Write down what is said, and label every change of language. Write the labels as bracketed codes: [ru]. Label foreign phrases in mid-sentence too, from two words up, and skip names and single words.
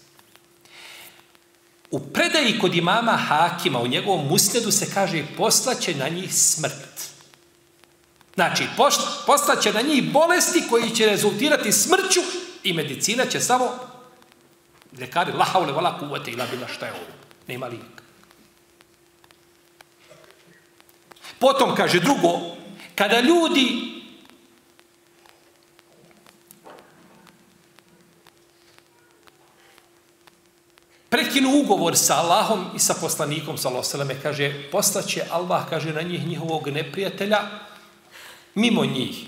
[bs] U predaji kod imama Hakima, u njegovom musnedu se kaže poslaće na njih smrt. Znači, poslaće na njih bolesti koji će rezultirati smrću i medicina će samo ljekari [ar] لا حول ولا قوة إلا بالله, [bs] šta je ovo? Nema lijeka. Potom kaže drugo, kada ljudi prekinu ugovor sa Allahom i sa poslanikom [ar] صلى الله عليه وسلم, [bs] kaže poslaće Allah, kaže, na njih njihovog neprijatelja mimo njih.